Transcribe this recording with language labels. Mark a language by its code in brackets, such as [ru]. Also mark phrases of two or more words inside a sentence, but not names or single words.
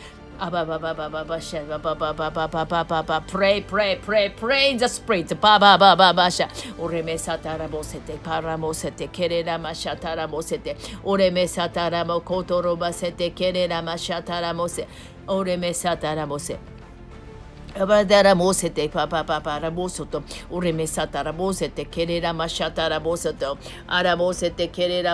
[en] Pray in the spirit. Oreme satara bosete, paramosete, kerera mashatara mosete, oreme satara mokotoro basete, kerera mashatara mose, oreme satara mose. Abadara mosete papa papa rabosoto uremesata rabosete kerera mashata rabosoto arabosete kerera